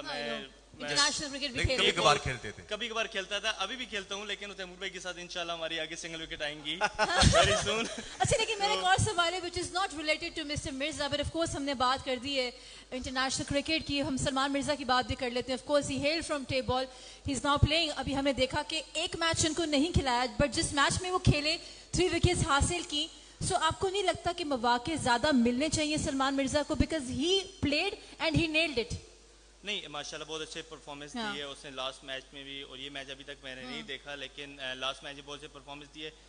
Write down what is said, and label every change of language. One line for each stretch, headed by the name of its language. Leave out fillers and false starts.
Urdu: میں کبھی کبھار کھیلتے تھے, کبھی کبھار کھیلتا تھا, ابھی بھی کھیلتا ہوں, لیکن تیمور بھائی کے ساتھ انشاءاللہ ہماری آگے سنگل وکٹ آئیں گی ویری سون. اچھا, لیکن میرا ایک اور سوال ہے
English: which is not related to Mr.
Urdu: Mirza,
English: but of course
Urdu: ہم نے بات کر دی ہے انٹرنیشنل کرکٹ کی, ہم سلمان مرزا کی بات بھی کر لیتے ہیں.
English: of course he hailed from tape ball, he is now playing.
Urdu: ابھی ہم نے دیکھا کہ ایک میچ ان کو نہیں کھلایا, بٹ جس میچ میں وہ کھیلے 3 وکٹس حاصل کی. سو آپ کو نہیں لگتا کہ مواقع زیادہ ملنے چاہیے سلمان مرزا کو,
English: Because he played and he nailed it?
Urdu: نہیں, ماشاءاللہ بہت اچھے پرفارمنس دی ہے اس نے لاسٹ میچ میں بھی, اور یہ میچ ابھی تک میں نے نہیں دیکھا, لیکن لاسٹ میچ میں بہت اچھے پرفارمنس دی ہے.